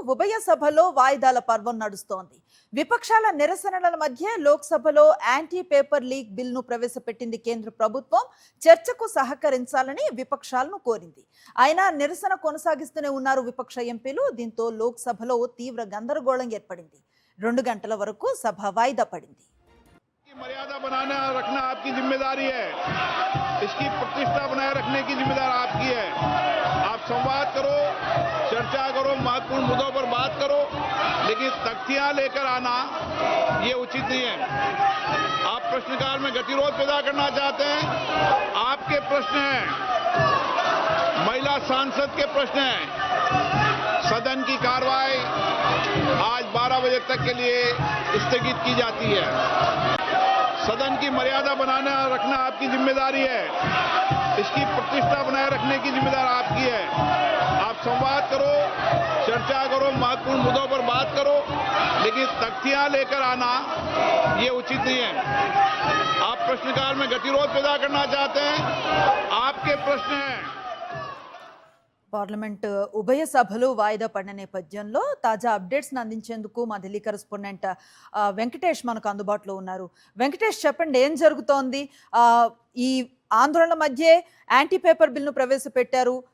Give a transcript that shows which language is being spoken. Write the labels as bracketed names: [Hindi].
[Telugu] ఉభయ సభలో వాయిదాల పర్వం నడుస్తోంది. విపక్షాల నిరసనల మధ్య లోక్సభలో యాంటీ పేపర్ లీక్ బిల్లును ప్రవేశపెట్టింది కేంద్ర ప్రభుత్వం. చర్చకు సహకరించాలని విపక్షాలను కోరింది. అయినా నిరసన కొనసాగిస్తూనే ఉన్నారు విపక్ష ఎంపీలు. దీంతో లోక్సభలో తీవ్ర గందరగోళం ఏర్పడింది. 2 గంటల వరకు సభ వాయిదా పడింది. [Hindi] मर्यादा बनाना रखना आपकी जिम्मेदारी है, इसकी प्रतिष्ठा बनाए रखने की जिम्मेदारी आपकी है। आप संवाद करो, चर्चा करो, महत्वपूर्ण मुद्दों पर बात करो, लेकिन तख्तियां लेकर आना ये उचित नहीं है। आप प्रश्नकाल में गतिरोध पैदा करना चाहते हैं, आपके प्रश्न हैं, महिला सांसद के प्रश्न हैं। सदन की कार्रवाई आज 12 बजे तक के लिए स्थगित की जाती है। सदन की मर्यादा बनाना रखना आपकी जिम्मेदारी है, इसकी प्रतिष्ठा बनाए रखने की जिम्मेदारी आपकी है। आप संवाद करो, चर्चा करो, महत्वपूर्ण मुद्दों पर बात करो, लेकिन तख्तियां लेकर आना ये उचित नहीं है। आप प्रश्नकाल में गतिरोध पैदा करना चाहते हैं, आपके प्रश्न हैं। [Telugu] పార్లమెంట్ ఉభయ సభలు వాయిదా పడిన నేపథ్యంలో తాజా అప్డేట్స్ అందించేందుకు మా ఢిల్లీ కరెస్పాండెంట్ వెంకటేష్ మనకు అందుబాటులో ఉన్నారు. వెంకటేష్, చెప్పండి, ఏం జరుగుతోంది? ఈ ఆందోళన మధ్య యాంటీ పేపర్ బిల్లును ప్రవేశపెట్టారు.